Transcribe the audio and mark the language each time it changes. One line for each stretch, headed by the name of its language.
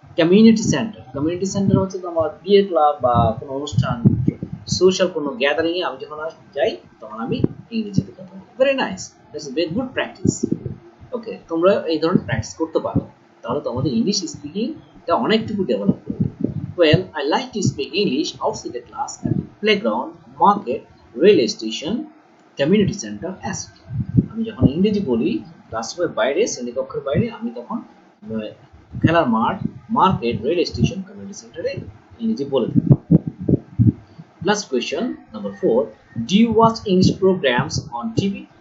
Bangla: Community centre হচ্ছে তোমার বিয়ের ক্লাব বা কোনো অনুষ্ঠান, সোশ্যাল কোনো গ্যাদারিং এ আমি যখন যাই তখন আমি ইংরেজিতে কথা বলি।
English: Very nice, that's a very good practice.
Bangla: ওকে, তোমরা এই ধরনের প্র্যাকটিস করতে পারো, তাহলে তোমাদের ইংলিশ স্পিকিংটা অনেকটুকু ডেভেলপ করবে।
English: Well, I like to speak English outside the class at playground, market, railway station, community center, etc.
Bangla: আমি যখন ইংরেজি বলি ক্লাসরুমের বাইরে, শ্রেণীকক্ষের বাইরে, আমি তখন খেলার মাঠ, মার্কেট, রেল স্টেশন, কমিউনিটি সেন্টারে ইংরেজি বলে থাকি।
English: Last question, number 4. Do you watch English programs on TV?